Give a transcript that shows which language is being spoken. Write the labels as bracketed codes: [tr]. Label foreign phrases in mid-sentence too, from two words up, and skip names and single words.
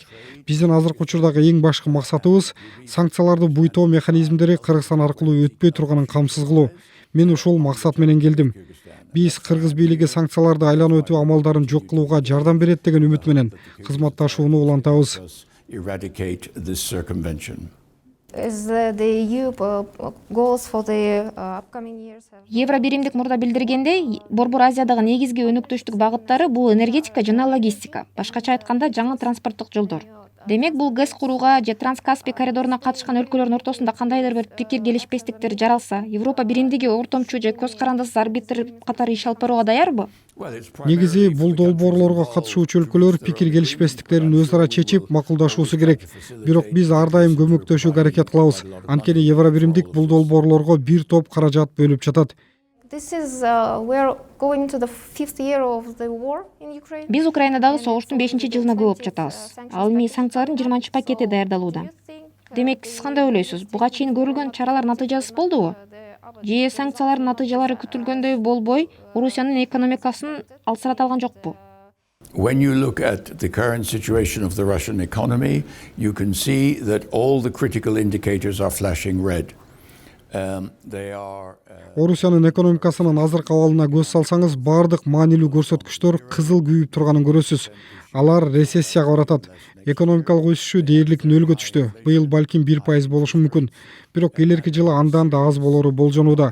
[ky] Биздин азыркы учурдагы эң башкы максатыбыз санкцияларды буйтоо механизмдери Кыргызстан аркылуу өтпөй турганын камсыз кылуу. Мен ушул максат менен келдим. Биз Кыргыз бийлиги санкцияларды айланып өтүү амалдарын жок кылууга жардам берет деген үмүт менен кызматташууну улантабыз. [en] Eradicate this circumvention. As the EU goals for the upcoming years have... [ky] Евро биримдик мурда билдиргендей, Борбор Азиядагы негизги өнөктөштүк багыттары бул энергетика жана логистика, башкача айтканда жаңы транспорттук жолдор. Демек бул ГЭС курууга же Транскаспий коридоруна катышкан өлкөлөрдүн ортосунда кандайдыр бир пикир келишпестиктер жаралса, Европа биримдиги ортомчу же көз карандысыз арбитр катары иш алып барууга даярбы? Негизи бул долбоорлорго катышуучу өлкөлөр пикир келишпестиктерин өз ара чечип макулдашуусу керек. Бирок биз ар дайым көмөктөшүүгө аракет кылабыз. Анткени Евро биримдик бул долбоорлорго бир топ каражат бөлүп жатат. [en] This is we're going into the 5th year of the war in Ukraine. [ky] Биз Украинадагы согуштун 5-жылына көп жатабыз. Ал эми санкциялардын 20-пакети даярдалууда. Демек, сиз кандай ойлойсуз? Буга чейин көрүлгөн чаралар натыйжасыз болдубу? Же санкциялардын натыйжалары күтүлгөндөй болбой, Орусиянын экономикасын алсырата алган жокпу? [en] When you look at the current situation of the Russian economy, you can see that all the critical indicators are flashing red. [ky] Орусиянын экономикасынын азыркы абалына көз салсаңыз, бардык маанилүү көрсөткүчтөр кызыл күйүп турганын көрөсүз. Алар рецессияга баратат. Экономикалык өсүшү дээрлик 0-га түштү. Быйыл балким 1% болушу мүмкүн. Бирок келерки жылы андан да аз болору болжонууда.